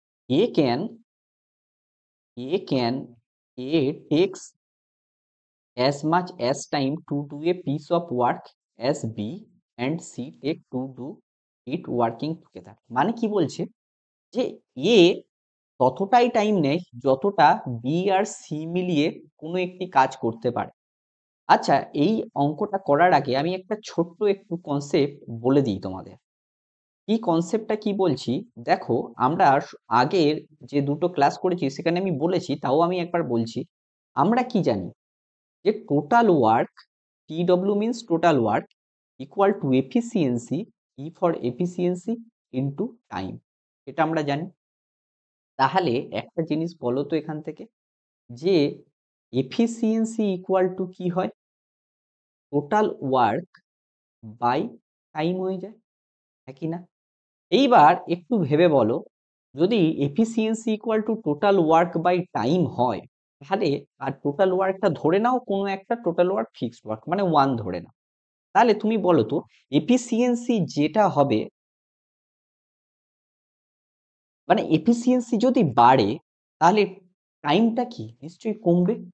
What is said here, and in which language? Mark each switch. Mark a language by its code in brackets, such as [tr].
[en] A can A can A takes as much as time to do a piece of work as B and C take to do it working together। [bn] মানে কি বলছে যে এ ততটাই time নেয় যতটা B আর C মিলিয়ে কোনো একটি কাজ করতে পারে। আচ্ছা, এই অঙ্কটা করার আগে আমি একটা ছোট্ট একটু কনসেপ্ট বলে দিই তোমাদের। কি কনসেপ্টটা কি বলছি দেখো, আমরা আগের যে দুটো ক্লাস করেছি সেখানে আমি বলেছি, তাও আমি একবার বলছি। আমরা কি জানি যে total work, [en] TW means total work equal to efficiency, E for efficiency into time। [bn] এটা আমরা জানি। তাহলে একটা জিনিস বলো তো এখান থেকে, যে এফিসিয়েন্সি ইকুয়াল টু কি হয়? টোটাল ওয়ার্ক বাই টাইম হয়ে যায়, হ্যাঁ কি না? এইবার একটু ভেবে বলো, যদি efficiency equal to total work by time হয়, তাহলে আর টোটাল ওয়ার্কটা ধরে নাও কোনো একটা টোটাল ওয়ার্ক ফিক্সড ওয়ার্ক মানে 1 ধরে নাও, তাহলে তুমি বলো তো এফিসিয়েন্সি যেটা হবে, মানে এফিসিয়েন্সি যদি বাড়ে তাহলে টাইমটা কি নিশ্চয়ই কমবে।